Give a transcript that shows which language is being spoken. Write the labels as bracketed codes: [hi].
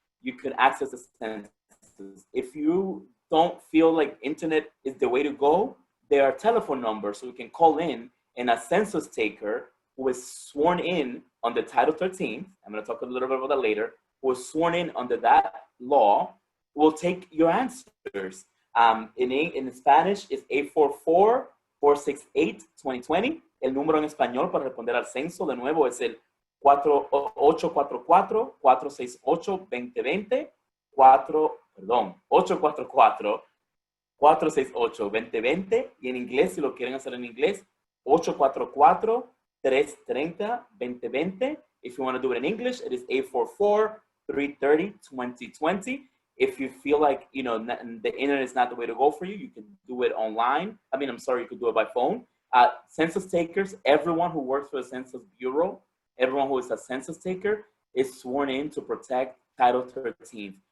[en] You can access the census. If you don't feel like internet is the way to go, there are telephone numbers so we can call in, and a census taker who is sworn in under Title 13, I'm going to talk a little bit about that later, who is sworn in under that law, will take your answers. In Spanish, it's 844-468-2020. [es] El número en español para responder al censo, de nuevo, es el 844-468-2020, 844-468-2020, y en inglés, si lo quieren hacer en inglés, 844-330-2020. [en] If you want to do it in English, it is 844-330-2020. If you feel like, you know, the internet is not the way to go for you, you can do it online. You could do it by phone. Census takers, everyone who works for the Census Bureau, everyone who is a census taker is sworn in to protect Title 13.